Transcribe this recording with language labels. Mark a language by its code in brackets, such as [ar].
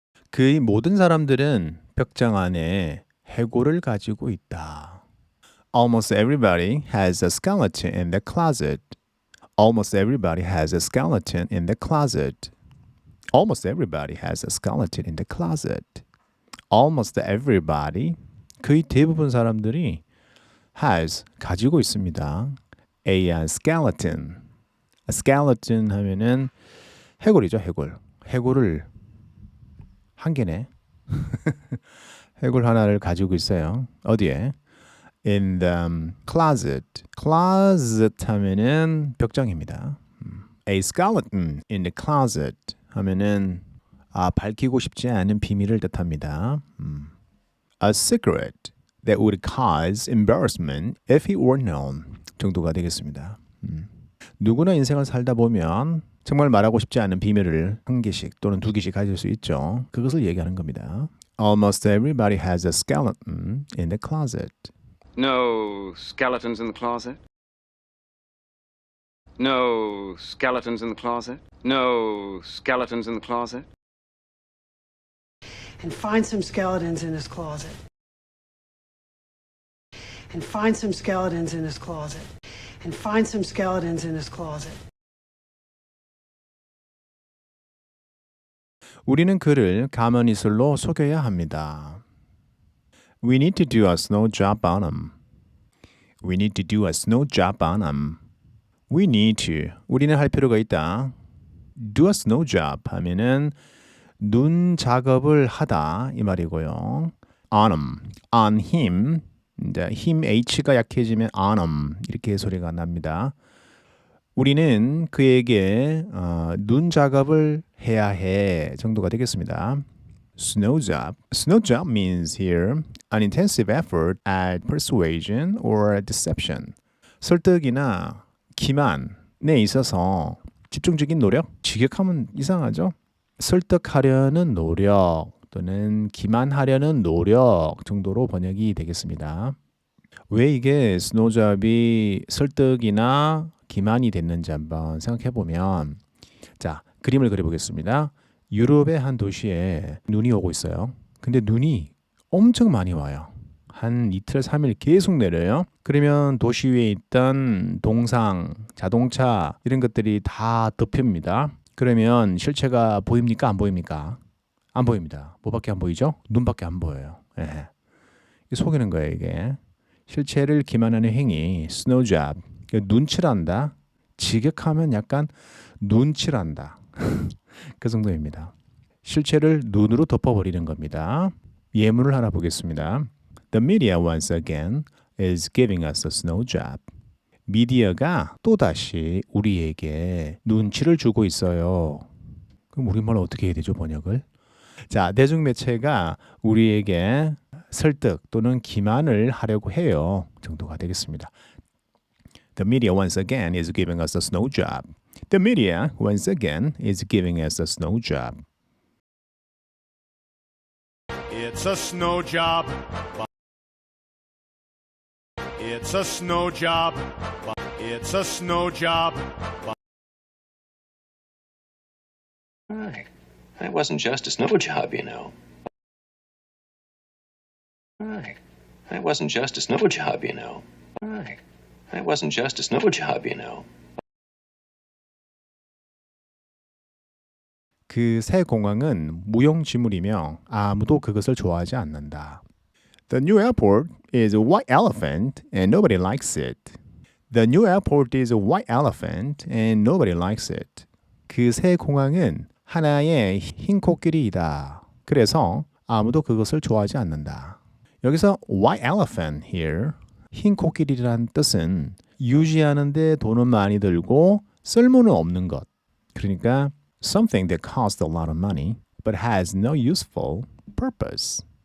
[ko] 그의 모든 사람들은 벽장 안에 해골을 가지고 있다. [en] Almost everybody has a skeleton in the closet. Almost everybody has a skeleton in the closet. Almost everybody has a skeleton in the closet. Almost everybody, [ko] 거의 대부분 사람들이 [en] has, [ko] 가지고 있습니다. [en] A skeleton. A skeleton [ko] 하면은 해골이죠, 해골. 해골을 한 개네. 해골 하나를 가지고 있어요. 어디에? [en] In the closet. [ko] Closet 하면은 벽장입니다. [en] A skeleton in the closet [ko] 하면은 밝히고 싶지 않은 비밀을 뜻합니다. [en] A secret that would cause embarrassment if it were known [ko] 정도가 되겠습니다. 누구나 인생을 살다 보면 정말 말하고 싶지 않은 비밀을 한 개씩 또는 두 개씩 가질 수 있죠. 그것을 얘기하는 겁니다. [en] Almost everybody has a skeleton in the closet. No skeletons in the closet. No skeletons in the closet. No skeletons in the closet. And find some skeletons in his closet. And find some skeletons in his closet. And find some skeletons in his closet. [ko] 우리는 그를 가면이슬로 속여야 합니다. [en] We need to do a snow job on him. We need to do a snow job on him. We need to. [ko] 우리는 할 필요가 있다. [en] Do a snow job [ko] 하면은 눈 작업을 하다 이 말이고요. [en] On him. On him. [ko] 이제 him H가 약해지면 [en] on him [ko] 이렇게 소리가 납니다. 우리는 그에게 눈 작업을 해야 해 정도가 되겠습니다. [en] Snow job. Snow job means here an intensive effort at persuasion or deception. [ko] 설득이나 기만에 있어서 집중적인 노력? 직역하면 이상하죠? 설득하려는 노력 또는 기만하려는 노력 정도로 번역이 되겠습니다. 왜 이게 스노우 잡이 설득이나 기만이 됐는지 한번 생각해 보면 자, 그림을 그려보겠습니다. 유럽의 한 도시에 눈이 오고 있어요. 근데 눈이 엄청 많이 와요. 한 이틀, 3일 계속 내려요. 그러면 도시 위에 있던 동상, 자동차 이런 것들이 다 덮입니다. 그러면 실체가 보입니까? 안 보입니까? 안 보입니다. 뭐밖에 안 보이죠? 눈밖에 안 보여요. 예. 속이는 거예요, 이게. 실체를 기만하는 행위, 스노우 잡. 눈칠한다. 직역하면 약간 눈칠한다. 그 정도입니다. 실체를 눈으로 덮어버리는 겁니다. 예문을 하나 보겠습니다. [en] The media once again is giving us a snow job. [ko] 미디어가 또다시 우리에게 눈치를 주고 있어요. 그럼 우리말로 어떻게 해야 되죠, 번역을? 자, 대중매체가 우리에게 설득 또는 기만을 하려고 해요. 정도가 되겠습니다. [en] The media once again is giving us a snow job. The media once again is giving us a snow job. It's a snow job. It's a snow job. It's a snow job. Right. That wasn't just a snow job, you know. Right. That wasn't just a snow job, you know. Right. That wasn't just a snow job, you know. [ko] 그 새 공항은 무용지물이며 아무도 그것을 좋아하지 않는다. [en] The new airport is a white elephant and nobody likes it. The new airport is a white elephant and nobody likes it. [ko] 그 새 공항은 하나의 흰 코끼리이다. 그래서 아무도 그것을 좋아하지 않는다. 여기서 [en] white elephant here, [ko] 흰 코끼리란 뜻은 유지하는 데 돈은 많이 들고 쓸모는 없는 것. 그러니까 [en] something that costs a lot of money but has no useful purpose.